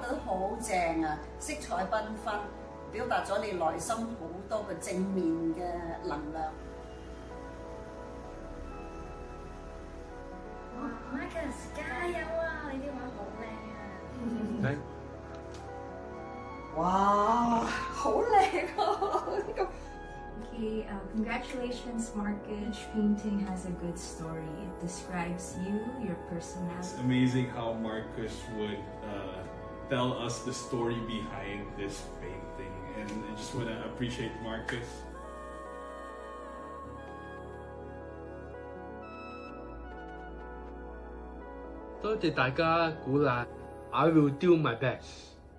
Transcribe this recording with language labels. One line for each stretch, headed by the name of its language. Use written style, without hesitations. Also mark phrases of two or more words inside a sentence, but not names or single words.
Cantonese: 都好正啊，色彩繽紛，表達咗你內心好多嘅正面嘅能量。哇 ，Marcus 加油啊！你啲畫好靚啊！哇，好靚啊！呢個
English: Okay, congratulations, Marcus. Painting has a good story. It describes you, your It's personality. amazing how Marcus would tell us the story behind this painting, and I just want to appreciate Marcus.
Cantonese: 多謝大家鼓勵，
English: I will do my best。